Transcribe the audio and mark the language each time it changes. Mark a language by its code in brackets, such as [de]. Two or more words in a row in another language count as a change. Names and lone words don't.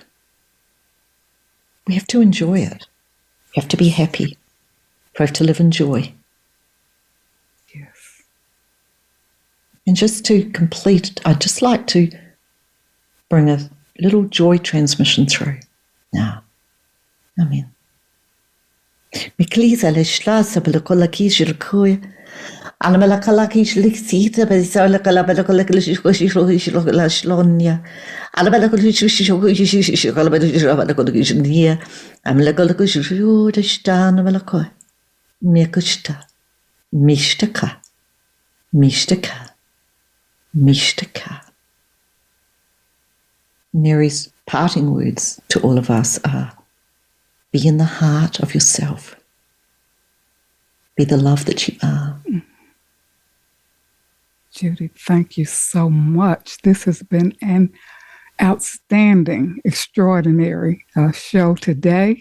[en] We have to enjoy it. We have to be happy. We have to live in joy. Yes. And just to complete, I'd just like to bring a little joy transmission through now. Amen. Miklisa le shlasa bela kola kishir kuya. Alamela kala kishlik sita besola kala bela kola kishla shlonya. Alabela kola kishla kala bela kola kishnia. Amela kola kishla de stan bela koy. Mekusta. Mishtaka. Mishtaka. Mishtaka. Mary's parting words to all of us are, be in the heart of yourself. Be the love that you are. Judy, thank you so much. This has been an outstanding, extraordinary show today.